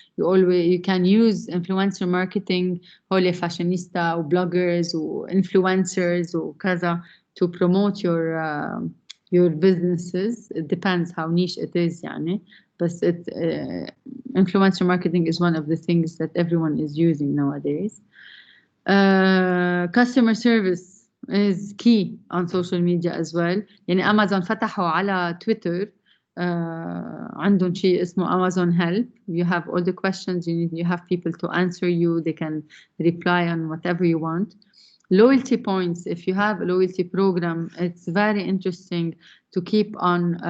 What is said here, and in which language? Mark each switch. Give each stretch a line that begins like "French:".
English: You can use influencer marketing, هول fashionista or bloggers or influencers or كذا to promote your businesses. It depends how niche it is يعني. But influencer marketing is one of the things that everyone is using nowadays. Customer service is key on social media as well.
Arabic: يعني أمازون فتحوا على تويتر عندهم شيء اسمه Amazon Help.
English: You have all the questions, you have people to answer you. They can reply on whatever you want. Loyalty points, if you have a loyalty program, it's very interesting to keep on.